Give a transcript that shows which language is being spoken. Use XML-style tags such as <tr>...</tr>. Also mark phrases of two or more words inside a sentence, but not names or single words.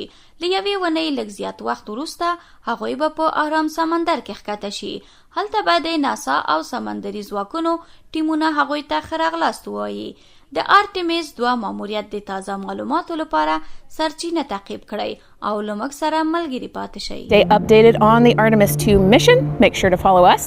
<ps>له یوې ونې لږ زیات وخت وروسته هغوی به په آرام سمندر کې ښکته شي. هلته به د ناسا او سمندري ځواکونو ټیمونه هغوی ته ښه راغلاست ووایي. د ارتمېس 2 ماموریت د تازه معلوماتو لپاره سرچینه تعقیب کړئ او له موږ سره ملګري پاتې شئ.</ps> <en>Stay updated on the Artemis 2 mission. Make sure to follow us</en>